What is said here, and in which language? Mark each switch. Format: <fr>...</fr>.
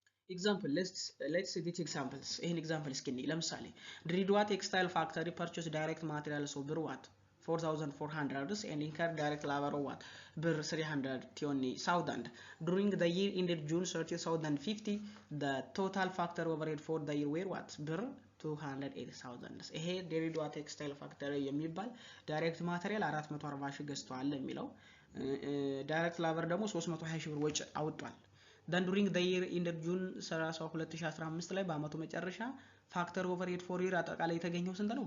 <en>ኤግዛምፕል ሌትስ ጌት ኤግዛምፕልስ።</en> <am>ይሄን ኤግዛምፕል እስኪ እንይ። ለምሳሌ</am> <en>ድሬዳዋ ቴክስታይል ፋክተሪ ፐርቼስ ዳይሬክት ማቴሪያልስ ኦፍ ብር ዋት 4,400 and incurred direct labor of what bir 320,000 during the year ended June 30, 2050. The total factor overhead for the year were what bir 280,000.</en> <am>ይሄ ድሬዳዋ ቴክስታይል ፋክተሪ የሚባል ዳይሬክት ማቴሪያል 440 ሺህ ገዝቷል የሚለው ዳይሬክት ላበር ደግሞ 320 ሺህ ብር ወጪ አውጥቷል።</am> <en>then during the year ended June 30,</en> <am>2015 ላይ በአመቱ መጨረሻ</am> <en>ፋክተር ኦቨርሄድ ፎር ይር</en> <am>አጠቃላይ የተገኘው ስንት ነው?</am>